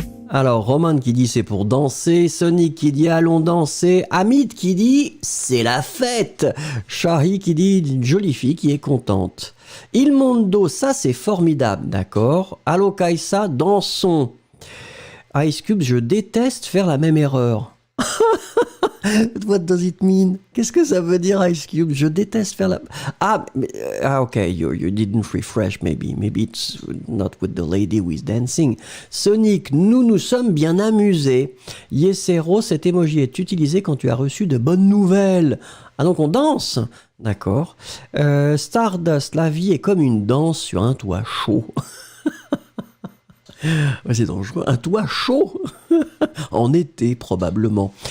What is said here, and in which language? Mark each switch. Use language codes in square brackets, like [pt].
[fr] Alors, Roman qui dit c'est pour danser, Sonic qui dit allons danser, Hamid qui dit c'est la fête, Shahi qui dit une jolie fille qui est contente. Il Mondo, ça c'est formidable, d'accord. Allo Kaisa, dansons. Ice Cube, je déteste faire la même erreur. [en] What does it mean? [fr] Qu'est-ce que ça veut dire, Ice Cube? Je déteste faire la... [en] okay, you didn't refresh, maybe. Maybe it's not with the lady who is dancing. [fr] Sonic, nous sommes bien amusés. Yesero, cet emoji est utilisé quand tu as reçu de bonnes nouvelles. Ah, donc on danse? D'accord. Stardust, la vie est comme une danse sur un toit chaud. C'est dangereux. Un toit chaud en été, probablement.